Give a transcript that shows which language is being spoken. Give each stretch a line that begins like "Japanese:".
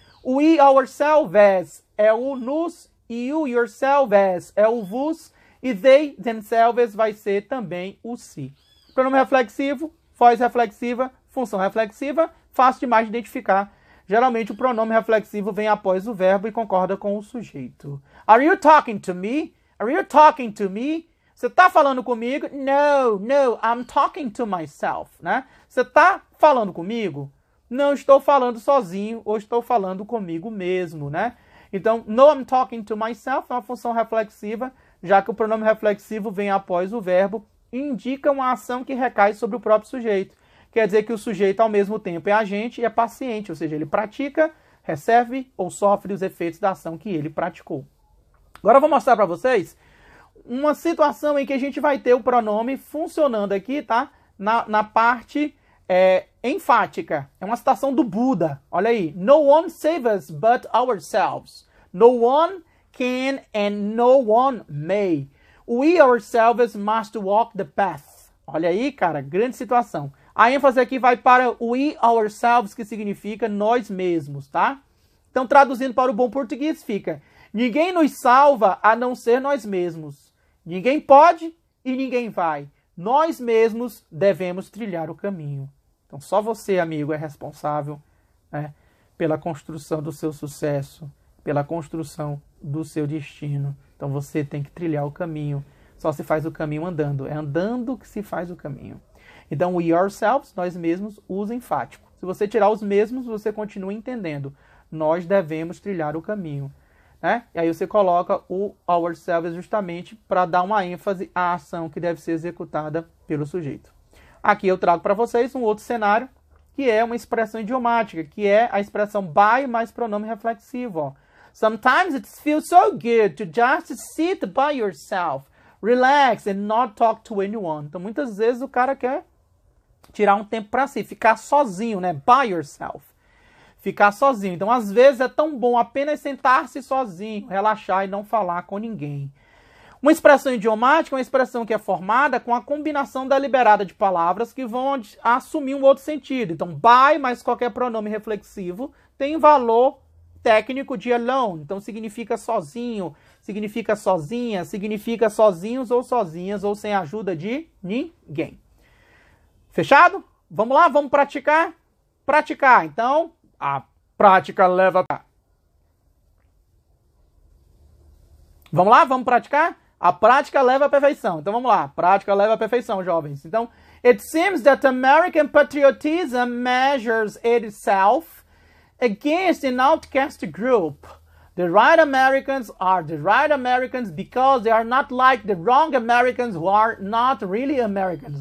Portuguese: O we, ourselves, é o nos, e o yourselves é o vos, e they, themselves, vai ser também o se. Pronome reflexivo, voz reflexiva, função reflexiva, fácil demais de identificar. Geralmente o pronome reflexivo vem após o verbo e concorda com o sujeito.
English: Are you talking to me? Are you talking to me?
Portuguese: Você está falando comigo?
English: No, I'm talking to myself, né?
Portuguese: Você está falando comigo? Não estou falando sozinho ou estou falando comigo mesmo, né? Então,
English: no, I'm talking to myself
Portuguese: é uma função reflexiva, já que o pronome reflexivo vem após o verbo e indica uma ação que recai sobre o próprio sujeito. Quer dizer que o sujeito, ao mesmo tempo, é agente e é paciente, ou seja, ele pratica, recebe ou sofre os efeitos da ação que ele praticou. Agora eu vou mostrar para vocês uma situação em que a gente vai ter o pronome funcionando aqui, tá? Na parte enfática. É uma citação do Buda. Olha aí.
English: No one save us but ourselves. No one can and no one may. We ourselves must walk the path.
Portuguese: Olha aí, cara, grande situação. A ênfase aqui vai para we ourselves, que significa nós mesmos, tá? Então, traduzindo para o bom português, fica: ninguém nos salva a não ser nós mesmos. Ninguém pode e ninguém vai. Nós mesmos devemos trilhar o caminho. Então, só você, amigo, é responsável, né, pela construção do seu sucesso, pela construção do seu destino. Então, você tem que trilhar o caminho. Só se faz o caminho andando. É andando que se faz o caminho. Então, we ourselves, nós mesmos, usa enfático. Se você tirar os mesmos, você continua entendendo. Nós devemos trilhar o caminho, né? E aí você coloca o ourselves justamente para dar uma ênfase à ação que deve ser executada pelo sujeito. Aqui eu trago para vocês um outro cenário, que é uma expressão idiomática, que é a expressão by mais pronome reflexivo. Ó.
English: Sometimes it feels so good to just sit by yourself, relax and not talk to anyone.
Portuguese: Então, muitas vezes o cara quer tirar um tempo para si, ficar sozinho, né? By yourself. Ficar sozinho. Então, às vezes é tão bom apenas sentar-se sozinho, relaxar e não falar com ninguém. Uma expressão idiomática é uma expressão que é formada com a combinação deliberada de palavras que vão assumir um outro sentido. Então, by mais qualquer pronome reflexivo tem valor técnico de alone. Então, significa sozinho, significa sozinha, significa sozinhos ou sozinhas ou sem a ajuda de ninguém. Fechado? Vamos lá, vamos praticar? Praticar. Então, a prática leva a... Vamos lá, vamos praticar? A prática leva à perfeição. Então, vamos lá. A prática leva à perfeição, jovens.
English: Então, it seems that American patriotism measures itself against an outcast group. The right Americans are the right Americans because they are not like the wrong Americans who are not really Americans.